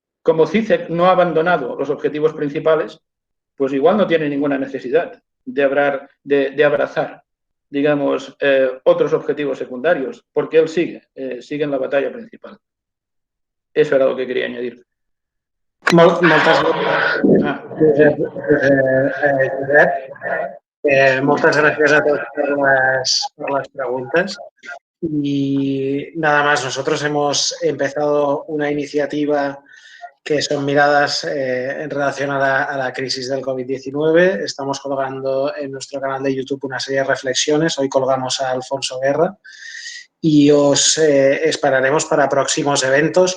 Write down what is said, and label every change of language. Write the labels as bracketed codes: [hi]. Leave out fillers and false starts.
[es] Como Zizek no ha abandonado los objetivos principales, pues igual no tiene ninguna necesidad de abrazar, digamos, otros objetivos secundarios, porque él sigue en la batalla principal. Eso era lo que quería añadir. [ca] Moltes gràcies a tots [es] por las preguntas. Y nada más, nosotros hemos empezado una iniciativa que son miradas en relación a la crisis del COVID-19. Estamos colgando en nuestro canal de YouTube una serie de reflexiones. Hoy colgamos a Alfonso Guerra y os esperaremos para próximos eventos.